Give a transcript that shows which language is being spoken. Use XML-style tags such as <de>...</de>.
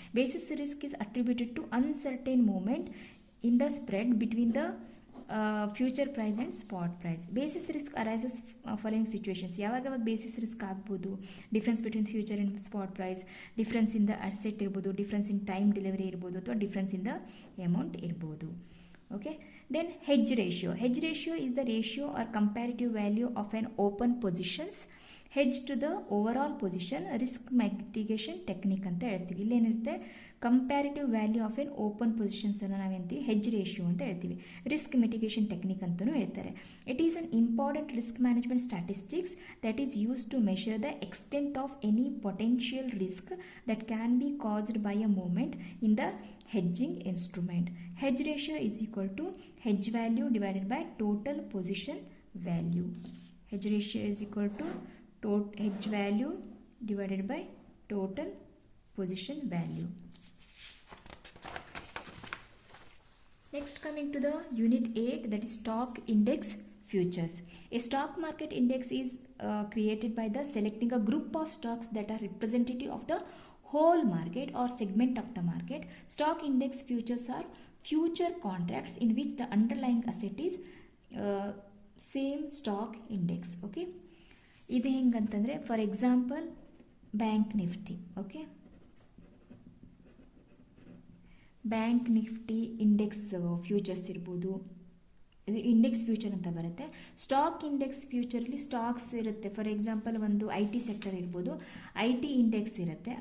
<en>Basis risk is attributed to uncertain moment in the spread between the future price and spot price. Basis risk arises following situations. ಯಾವಾಗ basis risk ಆಗ್ಬೋದು, difference between future and spot price, difference in the asset ಇರ್ಬೋದು, difference in time delivery ಇರ್ಬೋದು, ಅಥವಾ difference in the amount ಇರ್ಬೋದು. Okay, then hedge ratio. Hedge ratio is the ratio or comparative value of an open positions hedge to the overall position. Risk mitigation technique</en> <kn>ಅಂತ ಹೇಳ್ತೀವಿ. ಇಲ್ಲೇನಿರುತ್ತೆ,</kn> <en>comparative value of an open positions</en> <kn>ಅನ್ನು ನಾವೇಂತೀವಿ</kn> <en>hedge ratio</en> <kn>ಅಂತ ಹೇಳ್ತೀವಿ.</kn> <en>risk mitigation technique</en> <kn>ಅಂತಲೂ ಹೇಳ್ತಾರೆ.</kn> <en>It is an important risk management statistics that is use to measure the extent of any potential risk that can be caused by a movement in the hedging instrument. Hedge ratio is equal to hedge value divided by total position value. Hedge ratio is equal to hedge value divided by total position value. Next, coming to the unit 8, that is stock index futures. A stock market index is created by the selecting a group of stocks that are representative of the whole market or segment of the market. Stock index futures are future contracts in which the underlying asset is same stock index.</en> <kn>Okay, ಇದು ಹೆಂಗಂತಂದರೆ</kn> <en>for example</en> <kn>bank Nifty. Okay, bank Nifty index futures ಇರ್ಬೋದು, ಇದು index future ಅಂತ ಬರುತ್ತೆ. Stock index ಫ್ಯೂಚರಲ್ಲಿ stocks ಇರುತ್ತೆ.</kn> <en>for example</en> <kn>ಒಂದು IT sector ಇರ್ಬೋದು, IT index ಇರುತ್ತೆ.</kn>